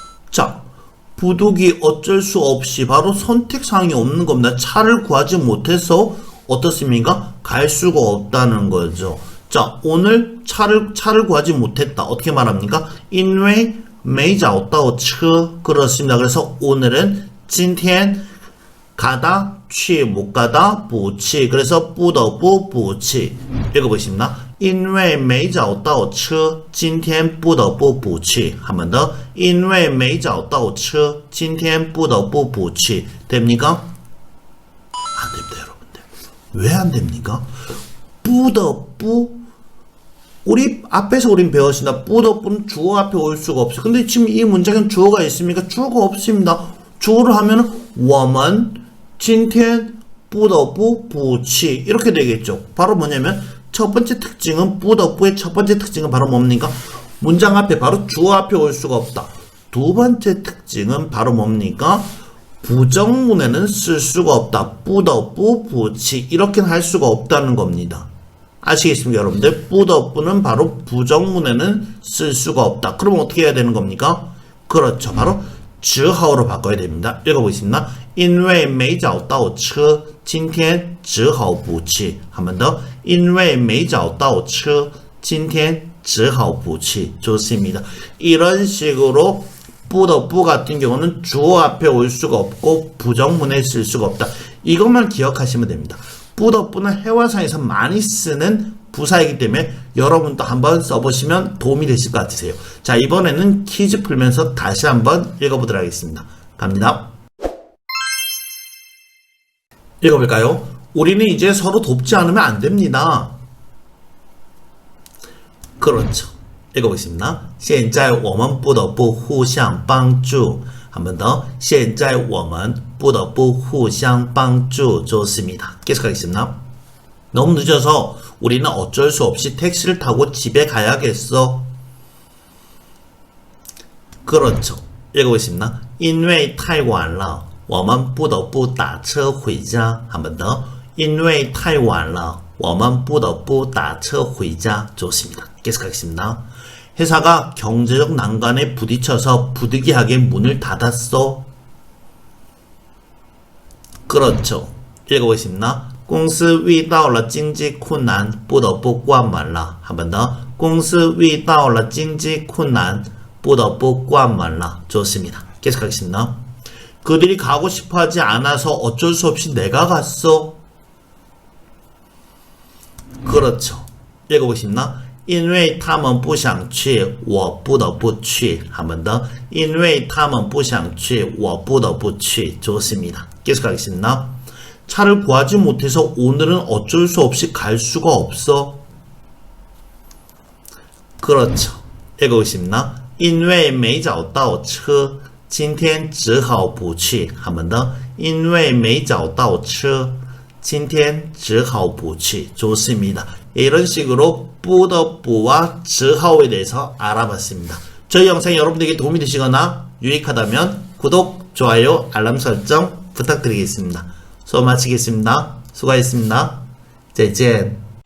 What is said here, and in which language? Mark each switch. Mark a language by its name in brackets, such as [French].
[Korean] 자, 부득이 어쩔 수 없이 바로 선택사항이 없는 겁니다. 차를 구하지 못해서 어떻습니까? 갈 수가 없다는 거죠. 자, 오늘 차를 구하지 못했다. 어떻게 말합니까? [Chinese] 因为没找到车 [Korean] 그렇습니다. 그래서 오늘은 今天 가다, 취, 못 가다, 不去 그래서 [Chinese] 不得不不去 [Korean] 읽어보십니다. [Chinese] 因为没找到车今天不得不不去 [Korean] 한 번 더. [Chinese] 因为没找到车今天不得不不去 [Korean] 됩니까? 안 됩니다, 여러분들. 왜 안 됩니까? 不得不우리 앞에서 우린 배웠습니다. 不得不는 주어 앞에 올 수가 없어요. 근데 지금 이 문장에는 주어가 있습니까? 주어가 없습니다. 주어를 하면은 [Chinese] 我们今天不得不不去 [Korean] 이렇게 되겠죠. 바로 뭐냐면 첫 번째 특징은 不得不의 첫 번째 특징은 바로 뭡니까? 문장 앞에 바로 주어 앞에 올 수가 없다. 두 번째 특징은 바로 뭡니까? 부정문에는 쓸 수가 없다. [Chinese] 不得不不去 [Korean] 이렇게는 할 수가 없다는 겁니다. 아시겠습니까, 여러분들? 不得不는 바로 부정문에는 쓸 수가 없다. 그럼 어떻게 해야 되는 겁니까? 그렇죠. 바로 只好로 바꿔야 됩니다. 읽어보겠습니다. [Chinese] 因为没找到车今天只好不去 [Korean] 한 번 더. [Chinese] 因为没找到车今天只好不去 [Korean] 좋습니다. 이런 식으로 不得不 같은 경우는 주어 앞에 올 수가 없고 부정문에 쓸 수가 없다. 이것만 기억하시면 됩니다. 不得不는 회화상에서 많이 쓰는 부사이기 때문에 여러분도 한번 써보시면 도움이 되실 것 같으세요. 자, 이번에는 퀴즈 풀면서 다시 한번 읽어보도록 하겠습니다. 갑니다. 읽어볼까요? 우리는 이제 서로 돕지 않으면 안 됩니다. 그렇죠. 읽어보겠습니다. [Chinese] 现在我们不得不互相帮助 [Korean] 한 번 더. [Chinese] 现在我们不得不互相帮助 [Korean] 좋습니다. 계속하겠습니다. 너무 늦어서 우리는 어쩔 수 없이 택시를 타고 집에 가야겠어. 그렇죠. 읽어보겠습니다. [Chinese] 因为太晚了我们不得不打车回家 [Korean] 한 번 더. [Chinese] 因为太晚了我们不得不打车回家 [Korean] 좋습니다. 계속하겠습니다. 회사가 경제적 난관에 부딪혀서 부득이하게 문을 닫았어. 그렇죠. 읽어보겠습니다. [Chinese] 公司遇到了经济困难不得不关门了 [Korean] 한 번 더. [Chinese] 公司遇到了经济困难不得不关门了 [Korean] 좋습니다. 계속하겠습니다. 그들이 가고 싶어하지 않아서 어쩔 수 없이 내가 갔어. 그렇죠. 읽어보십니다. [Chinese] 因为他们不想去我不得不去 [Korean] 한 번 더. [Chinese] 因为他们不想去我不得不去 [Korean] 좋습니다. 계속하겠습니다. 차를 구하지 못해서 오늘은 어쩔 수 없이 갈 수가 없어. 그렇죠. 읽어보십니다. [Chinese] 因为没找到车今天只好不去 [Korean] 한 번 더. [Chinese] 因为没找到车今天只好不去 [Korean] 좋습니다. 이런 식으로 不得不와 只好에 대해서 알아봤습니다. 저희 영상이 여러분들에게 도움이 되시거나 유익하다면 구독, 좋아요, 알람 설정 부탁드리겠습니다. 수업 마치겠습니다. 수고하셨습니다. [Chinese] 再见.